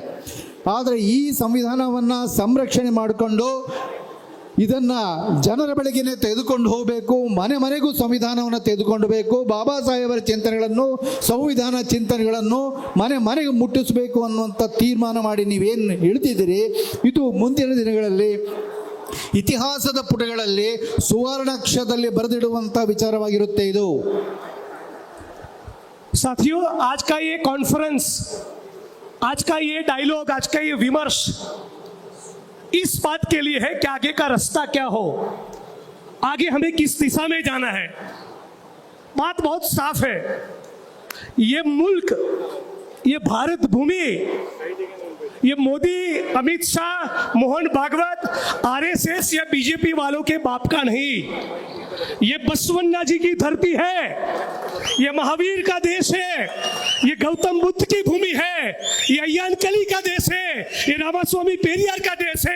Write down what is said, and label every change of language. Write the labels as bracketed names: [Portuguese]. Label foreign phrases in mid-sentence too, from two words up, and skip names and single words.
[Kannada] ಆದರೆ ಈ ಸಂವಿಧಾನವನ್ನ ಸಂರಕ್ಷಣೆ ಮಾಡಿಕೊಂಡು ಇದನ್ನ ಜನರ ಬಳಿಗೆ ತೆಗೆದುಕೊಂಡು ಹೋಗಬೇಕು, ಮನೆ ಮನೆಗೂ ಸಂವಿಧಾನವನ್ನು ತೆಗೆದುಕೊಂಡು ಬೇಕು, ಬಾಬಾ ಸಾಹೇಬರ ಚಿಂತನೆಗಳನ್ನು, ಸಂವಿಧಾನ ಚಿಂತನೆಗಳನ್ನು ಮನೆ ಮನೆಗೆ ಮುಟ್ಟಿಸಬೇಕು ಅನ್ನುವಂಥ ತೀರ್ಮಾನ ಮಾಡಿ ನೀವೇನು ಹೇಳ್ತಿದ್ದೀರಿ, ಇದು ಮುಂದಿನ ದಿನಗಳಲ್ಲಿ ಇತಿಹಾಸದ ಪುಟಗಳಲ್ಲಿ ಸುವರ್ಣಾಕ್ಷರದಲ್ಲಿ ಬರೆದಿಡುವಂಥ ವಿಚಾರವಾಗಿರುತ್ತೆ ಇದು. [Hindi] साथियों, आज का ये कॉन्फ्रेंस, आज का ये डायलॉग, आज का ये विमर्श इस बात के लिए है कि आगे का रास्ता क्या हो, आगे हमें किस दिशा में जाना है। बात बहुत साफ है, ये मुल्क, ये भारत भूमि, ये मोदी, अमित शाह, मोहन भागवत आरएसएस या बीजेपी वालों के बाप का नहीं, ये बसवन्ना जी की धरती है, ये महावीर का देश है, ये गौतम बुद्ध की भूमि है, ये अय्यानकली का देश है, ये रामास्वामी पेरियार का देश है।